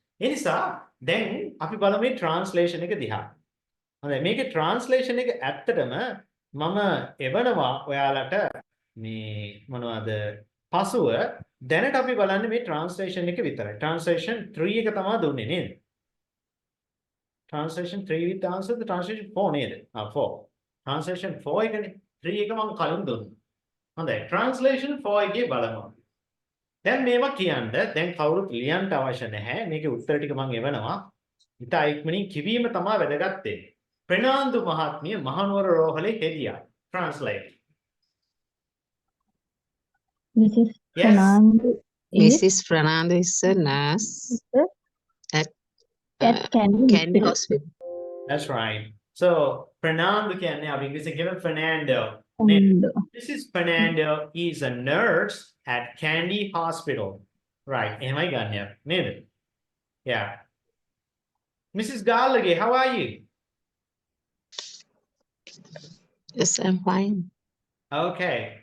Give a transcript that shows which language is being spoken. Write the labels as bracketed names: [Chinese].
[Sinhala] ඒ නිසා දැන් අපි බලමු මේ ට්‍රාන්ස්ලේෂන් එක දිහා. හොඳයි මේකේ ට්‍රාන්ස්ලේෂන් එක ඇත්තටම මම එවනවා ඔයාලට මේ මොනවද පසුව දැනට අපි බලන්නේ මේ ට්‍රාන්ස්ලේෂන් එක විතරයි. ට්‍රාන්ස්ලේෂන් 3 එක තමයි දුන්නේ නේද? [English] Translation 3 with answer the translation 4 නේද? [Sinhala] 4. ට්‍රාන්ස්ලේෂන් 4 එකනේ. 3 එක මම කලින් දුන්නා. හොඳයි ට්‍රාන්ස්ලේෂන් 4 එකේ බලමු. දැන් මේවා කියන්න දැන් කවුරුත් ලියන්න අවශ්‍ය නැහැ. මේකේ උත්තර ටික මම එවනවා. ඉතා ඉක්මනින් කිවීම තමයි වැදගත් වෙන්නේ. ප්‍රනාන්දු මහත්මිය මහනුවර රෝහලේ හෙදියා. [English] Translate. Mrs. Yes. Fernando Mrs. Fernando is a nurse at Candy Hospital. That's right. [Sinhala] So Fernando කියන්නේ අපි ඉංග්‍රීසියෙන් කියමු Fernando. [English] Fernando. Mrs. Fernando is a nurse at Candy Hospital. [Sinhala] Right. එහෙමයි ගන්න නේද? Yeah. Mrs. [English] Gallagher, how are you? Yes, I'm fine. Okay.